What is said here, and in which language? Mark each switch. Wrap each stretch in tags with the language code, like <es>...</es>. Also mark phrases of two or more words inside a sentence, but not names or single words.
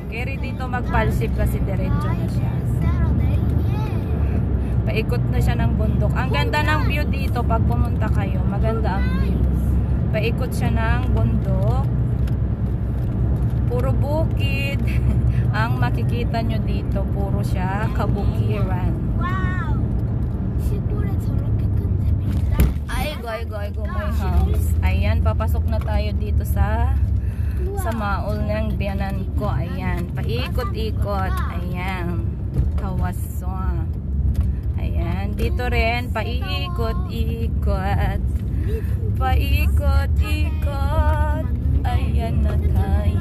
<tl>Kaya dito magpalsip kasi diretso na siya. Paikot na siya ng bundok. Ang ganda ng view dito pag pumunta kayo. Maganda ang view. Paikot siya ng bundok. Puro bukid. Ang makikita nyo dito, puro siya kabukiran. Wow!</tl> <ko>시골에 저렇게 큰 집이 있다.</ko> <en>Aigo, my house.</en> <tl>Ayan, papasok na tayo dito sa mall ng Biananco. Ayan, paikot-ikot. Ayan, kawaso. Ayan, dito rin, paikot-ikot. Paikot-ikot. Ayan na tayo.</tl>